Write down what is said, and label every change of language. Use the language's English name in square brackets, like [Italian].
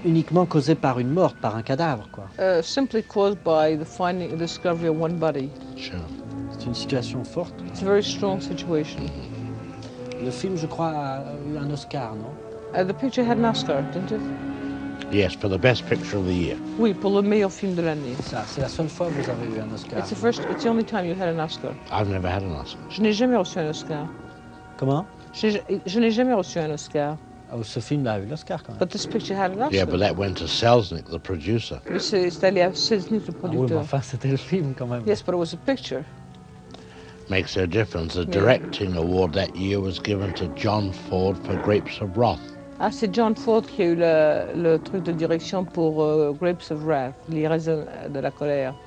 [French] Uniquement causé par une mort, par un cadavre, quoi. [English] Simply caused by the finding, the discovery of one body. Sure. [French] C'est une situation forte. [English] It's a very strong situation. [French] Le film, je crois, a eu un Oscar, non? [English] The picture had an Oscar, didn't it? Yes, for the best picture of the year. [French] Oui, pour le meilleur film de l'année. Ça, c'est la seule fois que vous avez eu un Oscar. [English] It's the only time you had an Oscar. I've never had an Oscar. [French] Je n'ai jamais reçu un Oscar. Comment? Je n'ai jamais reçu un Oscar. Oh, ce film-là a eu l'Oscar quand même. [English] But this picture had an Oscar. Yeah, but that went to Selznick, the producer. [French] C'est allé à Selznick, le producteur. Ah oui, mais enfin, c'était le film quand même. [English] Yes, but it was a picture. Makes a difference. The directing award that year was given to John Ford for Grapes of Wrath. [French] Ah, c'est John Ford qui a eu le truc de direction pour Grapes of Wrath, les raisins de la colère.